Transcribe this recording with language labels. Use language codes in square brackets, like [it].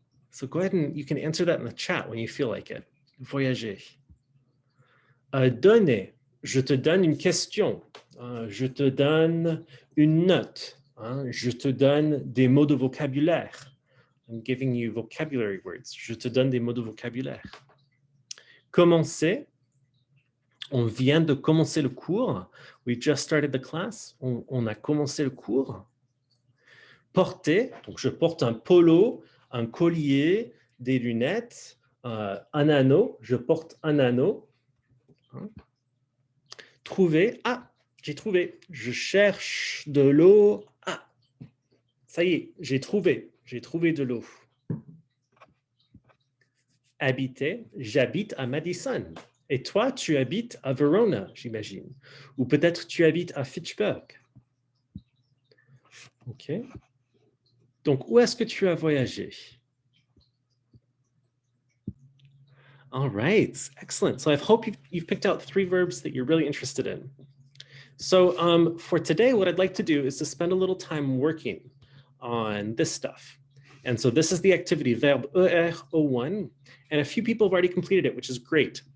[en] So go ahead and you can answer that in the chat when you feel like it. Voyager. Donner. [fr] Je te donne une question. Je te donne une note. Je te donne des mots de vocabulaire. [en] I'm giving you vocabulary words. [fr] Je te donne des mots de vocabulaire. Commencer. On vient de commencer le cours. [en] We just started the class. [fr] On a commencé le cours. Porter. Donc, je porte un polo, un collier, des lunettes, un anneau. Je porte un anneau. Trouver. Ah, j'ai trouvé. Je cherche de l'eau. Ah, ça y est, j'ai trouvé. J'ai trouvé de l'eau. Habiter. J'habite à Madison. Et toi, tu habites à Verona, j'imagine. Ou peut-être tu habites à Fitchburg. OK. Donc, où est-ce que tu as voyagé? [en] All right, excellent. So I hope you've picked out 3 verbs that you're really interested in. So for today, what I'd like to do is to spend a little time working on this stuff. And so this is the activity, verb ER01, and a few people have already completed it, which is great.